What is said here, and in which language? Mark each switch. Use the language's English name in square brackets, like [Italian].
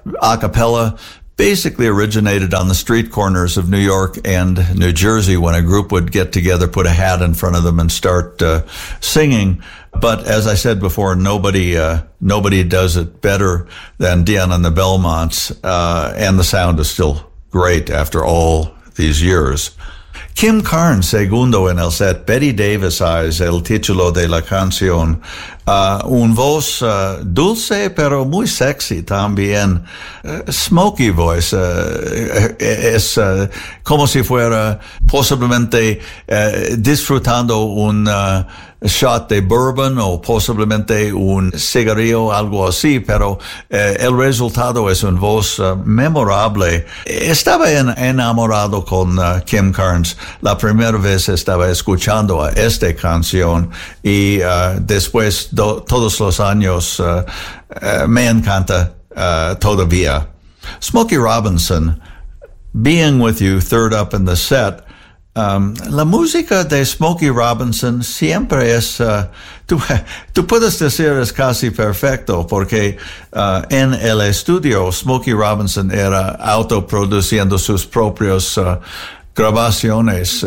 [English] A cappella basically originated on the street corners of New York and New Jersey when a group would get together, put a hat in front of them and start singing. But as I said before, nobody does it better than Dion and the Belmonts. And the sound is still great after all these years. [Spanish] Kim Carnes, segundo en el set, Betty Davis eyes el título de la canción. Un voz dulce, pero muy sexy también. [English] Smoky voice. [Spanish] Es como si fuera posiblemente disfrutando un shot de bourbon o posiblemente un cigarrillo, algo así. Pero el resultado es un voz memorable. Estaba enamorado con Kim Carnes. La primera vez estaba escuchando a esta canción y después todos los años me encanta todavía. [English] Smokey Robinson, being with you third up in the set. [Spanish] La música de Smokey Robinson siempre es, tú puedes decir es casi perfecto, porque en el estudio Smokey Robinson era autoproduciendo sus propios grabaciones.